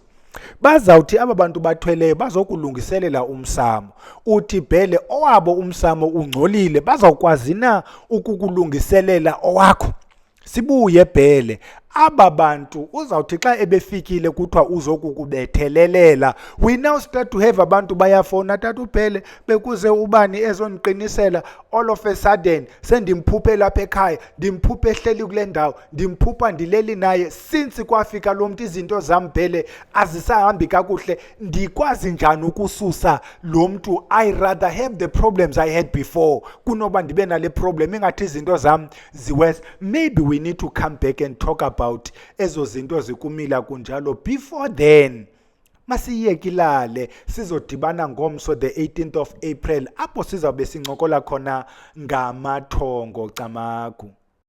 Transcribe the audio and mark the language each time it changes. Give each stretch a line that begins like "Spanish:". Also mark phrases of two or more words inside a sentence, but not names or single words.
Xhosa: Bazawuthi aba bantu bathweleyo bazokulungiselela umsamo, uthi bhele owabo umsamo ungcolile, bazawukwazi na ukukulungiselela owakho? Sibuye bhele, aba bantu uzawuthi xa ebefikile kuthiwa uzokukubethelelela,
English: we now start to have
Xhosa: abantu bayafona, tata ubhele bekuze ubani ezondiqinisela,
English: all of a sudden
Xhosa: sendimphuphe lapha ekhaya, ndimphuphe ehleli kule ndawo, ndimphupha ndileli naye, since kwafika lo muntu izinto zam bhele azisahambi kakuhle, ndikwazi njani ukususa lo muntu?
English: I rather have the problems I had before
Xhosa: kunoba ndibe nale
English: problem
Xhosa: ingathi izinto zam ziwes.
English: Maybe we need to come back and talk about
Xhosa: ezo zinto zikumila kunjalo
English: before then.
Xhosa: Masiyekilale sizodibana ngomso
English: the 18th of April
Xhosa: apho sizawube sincokola khona ngamathongo camagu.